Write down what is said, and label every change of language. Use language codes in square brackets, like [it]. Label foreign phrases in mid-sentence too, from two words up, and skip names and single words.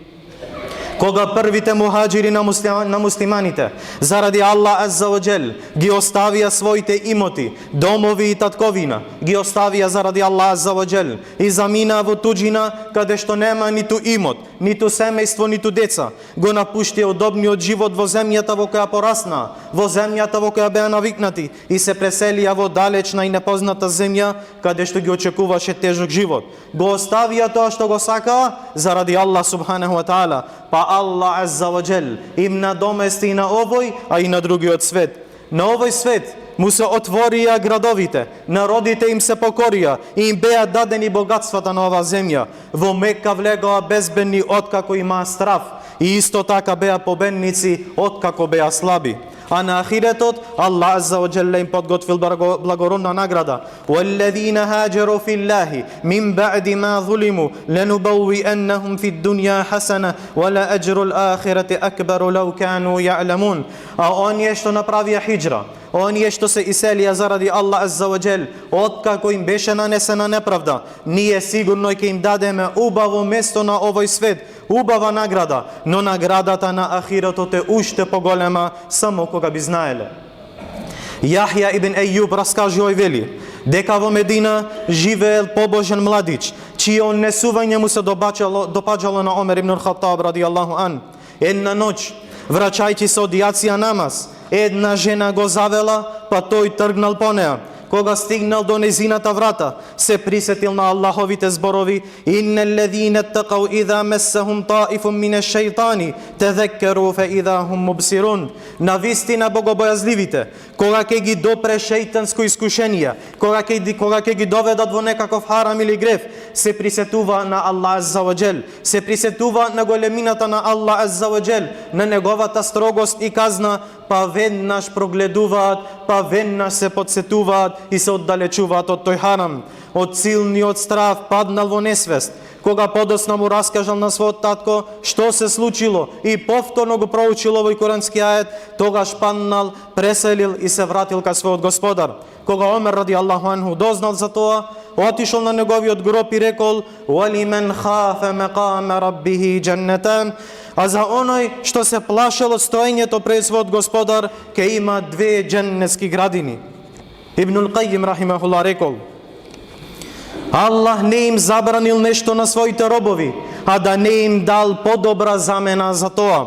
[mk] Кога првите мухаџири на муслиманите, заради Аллах [ar] عز وجل, [mk] ги оставија своите имоти, домови и татковина, ги оставија заради Аллах [ar] عز وجل [mk] и замина во туџина каде што нема ниту имот, ниту семејство, ниту деца, го напуштија удобниот живот во земјата во која порасна, во земјата во која беа навикнати и се преселија во далечна и непозната земја каде што ги очекуваше тежок живот. Го оставија тоа што го сакаа заради Аллах [ar] سبحانه وتعالى, [mk] па Аллах [ar] عز وجل [mk] им надомести и на овој, а и на другиот свет. На овој свет му се отворија градовите, народите им се покорија и им беа дадени богатствата на оваа земја. Во Мека влегоа безбедни откако имаа страв и исто така беа победници откако беа слаби. А на ахиретот Аллах [ar] عز وجل [mk] им подготвил благородна награда. [ar] وَالَّذِينَ هَاجَرُوا فِي اللَّهِ مِنْ بَعْدِ مَا ظُلِمُوا لَنُبَوِّئَنَّهُمْ فِي الدُّنْيَا حَسَنَةً وَلَأَجْرُ الْآخِرَةِ أَكْبَرُ لَوْ كَانُوا يَعْلَمُونَ. [mk] А оние што направија хиџра, оние што се иселија заради Аллах [ar] عز وجل, [mk] откако им беше нанесена неправда, ние сигурно ќе им дадеме убаво место на овој свет, убава награда, но наградата на ахиретот е уште поголема само кога би знаеле. Јахја ибн Ејуб раскажува и вели дека во Медина живеел побожен младич, чие однесување му се допаѓало на Омер ибн Хаттаб [ar] رضي الله عن. [mk] Една ноќ, враќајќи се од јација намаз, една жена го завела, па тој тргнал по неа. Кога стигнал до незината врата, се присетил на Аллаховите зборови: [ar] "إن الذين اتقوا إذا مسهم طائف من الشيطان تذكروا فإذا هم مبصرون." [mk] Навистина богобојазливите, кога ќе ги допре шејтанско искушение, кога ќе ги доведат во некаков харам или греф, се присетува на Аллах [ar] عز وجل, [mk] се присетува на големината на Аллах [ar] عز وجل, [mk] на неговата строгост и казна, па веднаш прогледуваат, па веднаш се подсетуваат и се оддалечуваат од тој харам. Од силниот страв паднал во несвест. Кога подоцна му раскажал на својот татко што се случило и повторно го проучил овој курански ајет, тогаш паднал, преселил и се вратил кај својот господар. Кога Омер [ar] رضي الله عنه [mk] дознал за тоа, отишол на неговиот гроб и рекол: [ar] "ولمن خاف مقام ربه جنتان." [mk] А за оној што се плашел од стоењето пред својот господар, ке има две дженнетски градини. Ибнул Кајим рахимахуллах рекол: Аллах не им забранил нешто на своите робови, а да не им дал подобра замена за тоа.